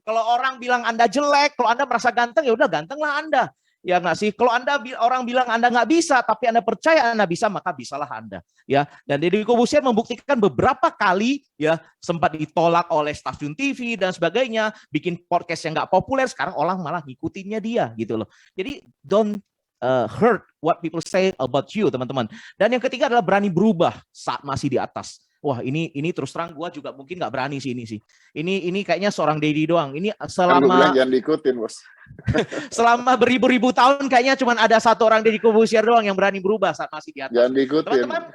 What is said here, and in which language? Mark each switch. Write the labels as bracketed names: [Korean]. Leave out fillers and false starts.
[Indonesian] Kalau orang bilang Anda jelek, kalau Anda merasa ganteng, ya udah gantenglah Anda. Ya nggak sih? Kalau orang bilang Anda nggak bisa, tapi Anda percaya Anda bisa, maka bisalah Anda. Ya, dan Deddy Corbuzier membuktikan beberapa kali, ya, sempat ditolak oleh stasiun TV dan sebagainya, bikin podcast yang nggak populer, sekarang orang malah ngikutinnya dia, gitu loh. [English] Jadi don't hurt what people say about you, teman-teman. [Indonesian] Dan yang ketiga adalah berani berubah saat masih di atas. Wah, ini terus terang gue juga mungkin nggak berani sih ini sih. Ini kayaknya seorang Deddy doang. Ini selama jangan diikutin, Bos. selama beribu-ribu tahun kayaknya cuma ada satu orang Deddy Corbuzier doang yang berani berubah saat masih di atas. Jangan diikutin.